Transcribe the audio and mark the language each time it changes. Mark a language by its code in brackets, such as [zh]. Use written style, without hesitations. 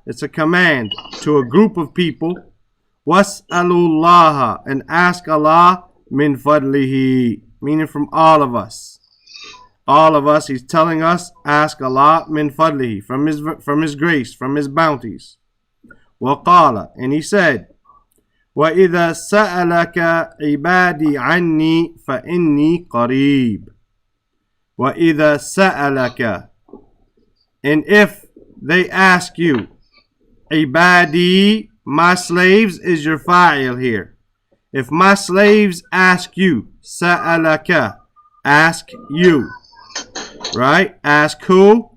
[en] It's a command to a group of people. Was'alullaha. And ask Allah [ar] min fadlihi. [en] Meaning from all of us. All of us, he's telling us, ask Allah [ar] min fadlihi, [en] from his grace, from his bounties. [ar] وقال, [en] and he said, [ar] وَإِذَا سَأَلَكَ عِبَادِي عَنِّي فَإِنِّي قَرِيبٌ. وَإِذَا سَأَلَكَ, [en] and if they ask you, [ar] عِبَادِي, [en] my slaves is your fa'il here. If my slaves ask you, سَأَلَكَ, ask you. Right? Ask who?